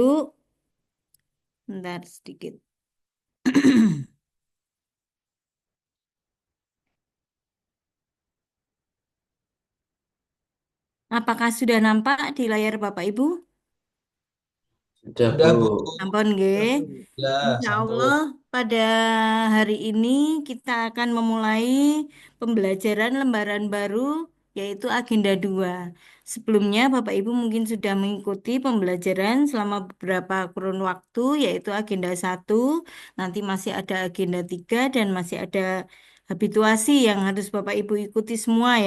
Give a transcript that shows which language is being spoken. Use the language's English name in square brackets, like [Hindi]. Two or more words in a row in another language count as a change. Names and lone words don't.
[Indonesian] Bentar sedikit. Apakah sudah nampak di layar Bapak Ibu? Sudah Sudah Bu. Bu. [Javanese] Ampun, nggih. [Indonesian] Ya, [Arabic] Insya Allah [Indonesian] sampun. pada hari ini kita akan memulai pembelajaran lembaran baru yaitu agenda 2. Sebelumnya Bapak Ibu mungkin sudah mengikuti pembelajaran selama beberapa kurun waktu yaitu agenda 1, nanti masih ada agenda 3 dan masih ada habituasi yang harus Bapak Ibu ikuti semua ya.